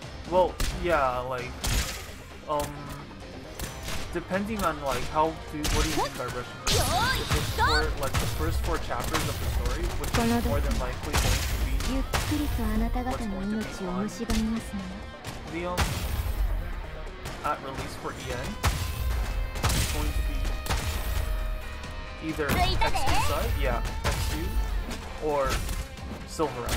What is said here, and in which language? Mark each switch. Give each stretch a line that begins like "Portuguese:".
English: Well, yeah, like, depending on like what do you mean by rushing? Like the first four chapters of the story, which is more than likely going to be
Japanese: ゆっくりとあなた方の命を蝕みますね。
English: the at release for EN is going to be either XU side, yeah, XU, or Silver Ash.